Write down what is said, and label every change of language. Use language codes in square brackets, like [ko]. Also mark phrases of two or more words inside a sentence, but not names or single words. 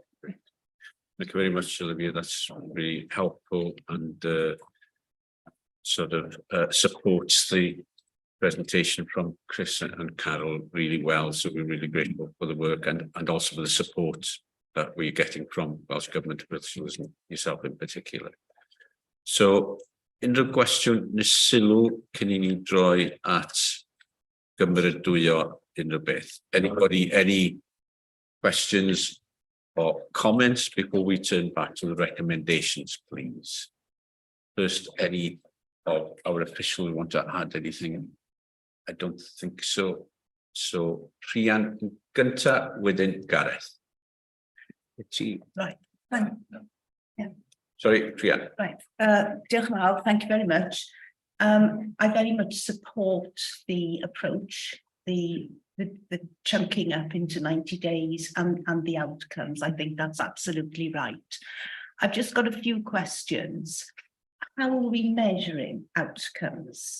[en] Thank you very much, Olivia. That's really helpful and supports the presentation from Chris and Carol really well. So we're really grateful for the work and also for the support that we're getting from Welsh Government officials and yourself in particular. So, [cy] unrhyw gwestiwn neu sylw cyn I ni droi at gymeradwyo unrhyw beth. [en] Anybody, any questions or comments before we turn back to the recommendations, please? First, any of our officials want to add anything? I don't think so. So, [cy] Rhian gynta wedyn Gareth. [en] Right. Thank you. Yeah. Sorry, Rhian. [cy] Right. Diolch yn fawr. [en] Thank you very much. I very much support the approach, the chunking up into 90 days and the outcomes. I think that's absolutely right. I've just got a few questions. How are we measuring outcomes?